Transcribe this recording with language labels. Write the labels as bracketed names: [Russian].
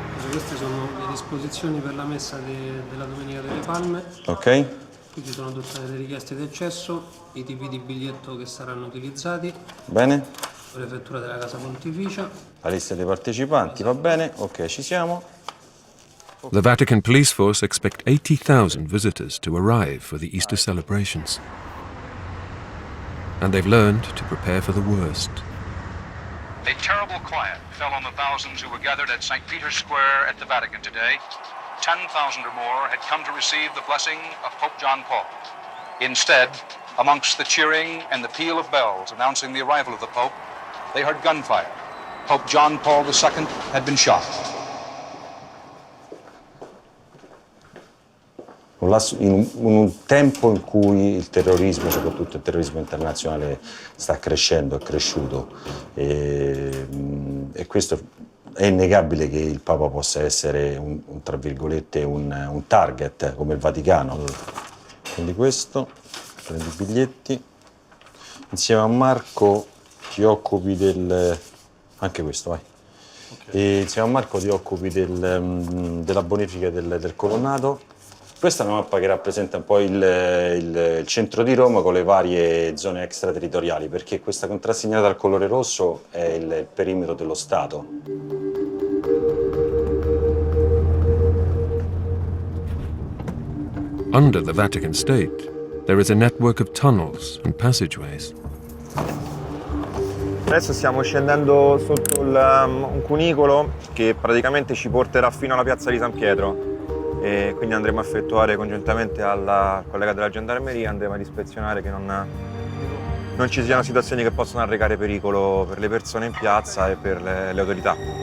[Italian] Queste sono le disposizioni per la messa della Domenica delle Palme. Ok. Qui ci sono tutte le richieste di accesso, i tipi di biglietto che saranno utilizzati. Bene. Prefettura della Casa Pontificia. La lista dei partecipanti, va bene? Ok, ci siamo. [English] The Vatican police force expect 80,000 visitors to arrive for the Easter celebrations. And they've learned to prepare for the worst. A terrible quiet fell on the thousands who were gathered at St. Peter's Square at the Vatican today. 10,000 or more had come to receive the blessing of Pope John Paul. Instead, amongst the cheering and the peal of bells announcing the arrival of the Pope, they heard gunfire. Pope John Paul II had been shot. [Italian] In un tempo in cui il terrorismo, soprattutto il terrorismo internazionale, sta crescendo, è cresciuto, e questo è innegabile che il Papa possa essere tra virgolette un target come il Vaticano. Quindi questo, prendi i biglietti, insieme a Marco ti occupi anche questo, vai. Okay. E insieme a Marco ti occupi della bonifica del colonnato. Questa è una mappa che rappresenta un po' il centro di Roma con le varie zone extraterritoriali, perché questa contrassegnata al colore rosso è il perimetro dello Stato. [English] Under the Vatican State, there is a network of tunnels and passageways. [Italian] Adesso stiamo scendendo sotto un cunicolo che praticamente ci porterà fino alla piazza di San Pietro, e quindi andremo a effettuare congiuntamente al collega della gendarmeria, andremo ad ispezionare che non ci siano situazioni che possono arrecare pericolo per le persone in piazza e per le autorità.